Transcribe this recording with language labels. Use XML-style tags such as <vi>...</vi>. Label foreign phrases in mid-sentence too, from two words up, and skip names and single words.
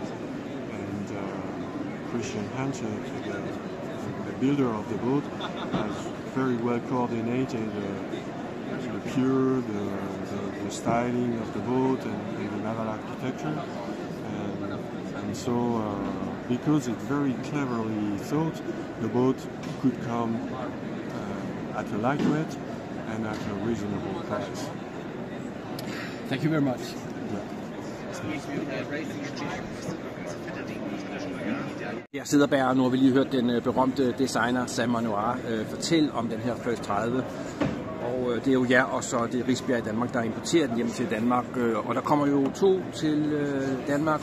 <en>And Christian Hanchek, the builder of the boat, has very well coordinated the pier, the styling of the boat, and the naval architecture. And so, because it's very cleverly thought, the boat could come at a lightweight and at a reasonable price. Thank you very much.</en> <da>Jeg sidder bag, nu har vi lige hørt den berømte designer Sam Manuard fortælle om den her First 30. Og det er jo jer og så det Risbjerg i Danmark, der importerer den hjem til Danmark. Og der kommer jo 2 til Danmark.</da>